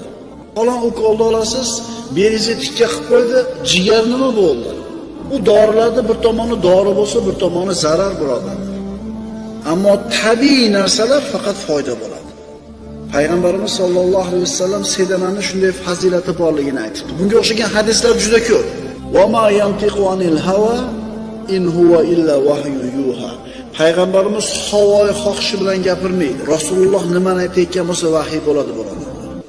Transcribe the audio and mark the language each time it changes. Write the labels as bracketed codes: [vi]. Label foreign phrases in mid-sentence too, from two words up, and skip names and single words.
[uz] Falon ukolni olasiz, beringizni tikka qilib qo'ydi, jigar nima bo'ldi? U dorilarda bir tomoni dori bo'lsa, bir tomoni zarar birodar. Ammo tabiiy narsalar faqat foyda bo'ladi. Payg'ambarimiz [ar] صلى الله عليه وسلم [uz] sedanani shunday fazilati borligini aytibdi. Bunga o'xshagan hadislar juda ko'p. [ar] وما ينطق عن الهوى إن هو إلا وحي يوحى. [uz] Payg'ambarimiz havoyi xohishi bilan gapirmaydi. Rasululloh nimani aytayotgan bo'lsa vahiy bo'ladi.